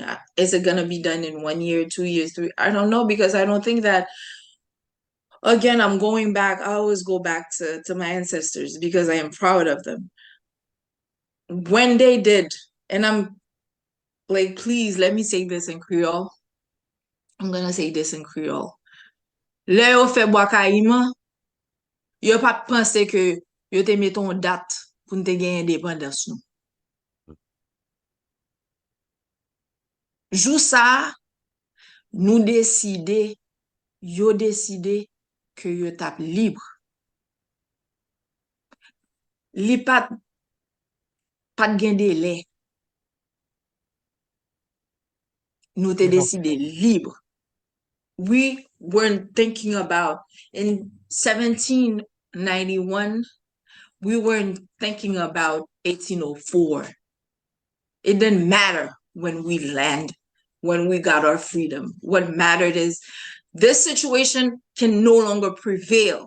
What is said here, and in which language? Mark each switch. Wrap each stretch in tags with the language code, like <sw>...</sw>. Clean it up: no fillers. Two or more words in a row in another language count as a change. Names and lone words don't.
<en>Is it gonna be done in 1 year, 2 years, three? I don't know, because I don't think that, again, I'm going back. I always go back to my ancestors because I am proud of them. When they did, and I'm like, please let me say this in Creole. I'm gonna say this in Creole.</en> <ht>Le yo fe Bwakayima, yo pa pense ke yo te meton date pou nou te gen indépendance nou. Jou sa, nou deside, yo deside ke yo tap libre. Li pat gen délai. Nou te deside libre.</ht> <en>We weren't thinking about, in 1791, we weren't thinking about 1804. It didn't matter when we land, when we got our freedom. What mattered is this situation can no longer prevail.</en>